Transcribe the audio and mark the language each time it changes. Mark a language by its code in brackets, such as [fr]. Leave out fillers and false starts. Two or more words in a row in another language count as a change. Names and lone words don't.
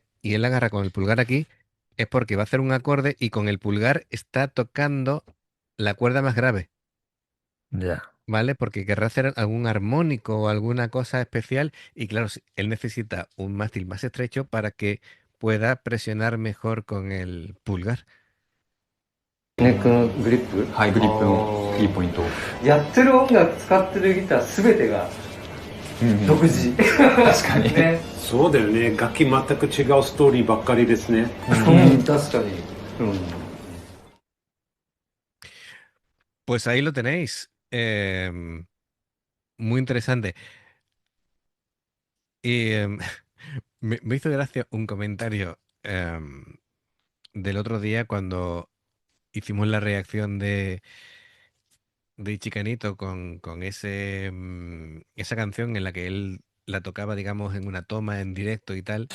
[es] Y él agarra con el pulgar aquí, es porque va a hacer un acorde y con el pulgar está tocando la cuerda más grave. Ya. ¿Vale? Porque querrá hacer algún armónico o alguna cosa especial y claro, él necesita un mástil más estrecho para que pueda presionar mejor con el pulgar. [ja] ネックのグリップ。はいグリップのいいポイントをやってる音楽使ってるギターすべてが独自。確かにね。そうだよね。楽器全く違うストーリーばっかりですね。うん、確かに。うん。 [es] Pues ahí lo tenéis. Muy interesante. Y me hizo gracia un comentario del otro día cuando hicimos la reacción de Chicanito con esa canción en la que él la tocaba, digamos, en una toma en directo y tal.